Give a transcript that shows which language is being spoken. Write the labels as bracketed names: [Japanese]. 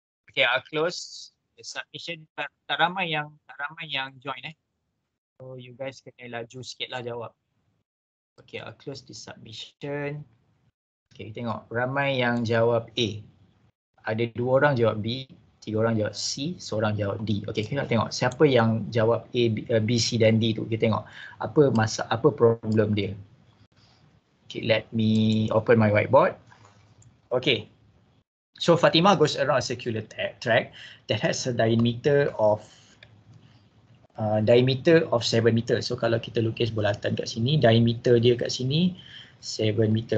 [English] Okay, I'll close the submission. [Malay] Tak ramai yang join [English] So you guys [Malay] kena laju sikit lah jawab. [English] Okay, I'll close the submission. [Malay] Okay, tengok ramai yang jawab A. Ada 2 orang jawab B, 3 orang jawab C, seorang jawab D. Okay, kita tengok siapa yang jawab A, B, C dan D tu. Kita tengok apa problem dia. [English] Okay, let me open my whiteboard. Okay. So Fatimah goes around a circular track that has a diameter of 7 meter. [Malay] So kalau kita lukis bulatan kat sini, diameter dia kat sini 7 meter.